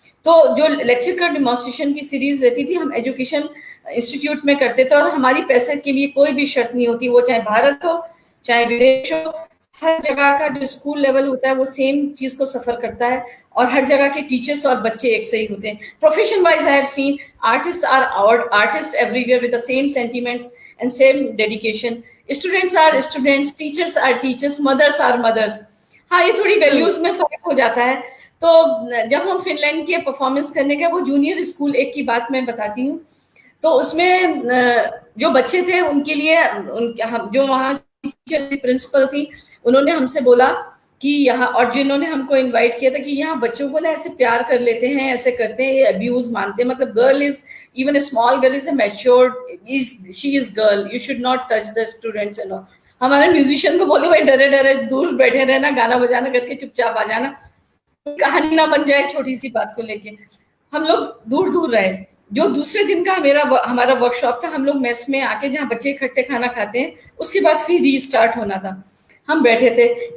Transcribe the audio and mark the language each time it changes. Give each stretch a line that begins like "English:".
Hindi: तो जो लेक्चर का डेमोन्स्ट्रेशन की सीरीज रहती थी, हम एजुकेशन इंस्टीट्यूट में करते थे, और हमारी पैसे के लिए कोई भी शर्त नहीं होती, वो चाहे भारत हो चाहे विदेश हो। हर जगह का जो स्कूल लेवल होता है वो सेम चीज को सफर करता है, और हर जगह के टीचर्स और बच्चे एक से ही होते हैं।
English: Profession wise I have seen artist are artist everywhere with the same sentiments and same dedication. Students are students, teachers are teachers, mothers are mothers.
Hindi: हाँ, ये थोड़ी वैल्यूज में फर्क हो जाता है। तो जब हम फिनलैंड के परफॉर्मेंस करने गए, वो जूनियर स्कूल, एक की बात मैं बताती हूँ, तो उसमें जो बच्चे थे उनके लिए जो वहाँ प्रिंसिपल थी, उन्होंने हमसे बोला कि यहाँ, और जिन्होंने हमको इनवाइट किया था, कि यहाँ बच्चों को ना ऐसे प्यार कर लेते हैं, ऐसे करते हैं, ये अब्यूज मानते हैं।
English: मतलब girl is, even a small girl is a matured, she is girl, you should not touch the students and all.
Hindi: हमारे म्यूजिशियन को बोले भाई डरे डरे दूर बैठे रहना, गाना बजाना करके चुपचाप आ जाना, कहानी ना बन जाए छोटी सी बात को लेके। हम लोग दूर दूर रहे। जो दूसरे दिन का हमारा वर्कशॉप था, हम लोग मेस में आके, जहाँ बच्चे इकट्ठे खाना खाते हैं, उसके बाद फिर रीस्टार्ट होना था, हम बैठे थे।